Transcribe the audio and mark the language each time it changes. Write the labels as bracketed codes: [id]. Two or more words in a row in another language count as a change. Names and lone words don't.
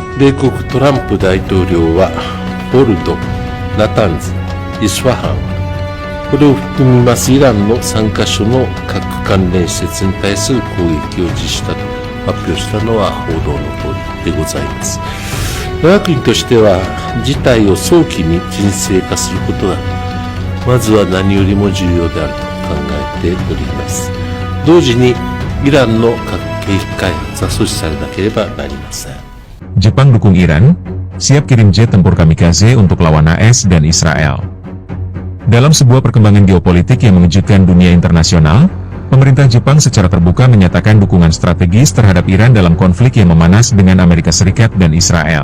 [ja] 米国トランプ大統領はボルド、ナタンズ、イスファハン、これを含みますイランの3カ所の核関連施設に対する攻撃を実施したと発表したのは報道の通りでございます。我が国としては事態を早期に沈静化することがまずは何よりも重要であると考えております。同時にイランの核兵器開発は阻止されなければなりません。 [id] Jepang dukung Iran, siap kirim jet tempur kamikaze untuk lawan AS dan Israel. Dalam sebuah perkembangan geopolitik yang mengejutkan dunia internasional, pemerintah Jepang secara terbuka menyatakan dukungan strategis terhadap Iran dalam konflik yang memanas dengan Amerika Serikat dan Israel.